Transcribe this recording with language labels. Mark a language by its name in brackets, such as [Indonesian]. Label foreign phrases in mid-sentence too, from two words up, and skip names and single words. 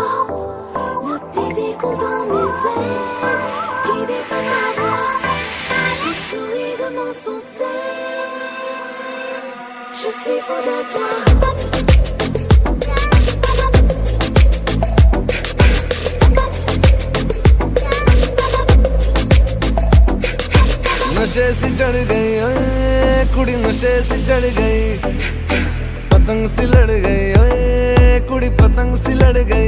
[French] Le désir coule dans mes veines, guidé par ta voix. Le sourire de mon succès, je suis fou de toi. [Hindi] नशे सी चढ़ गई ओए कुड़ी, नशे सी चढ़ गई, पतंग सी लड़ गई ओए कुड़ी, पतंग सी लड़ गई।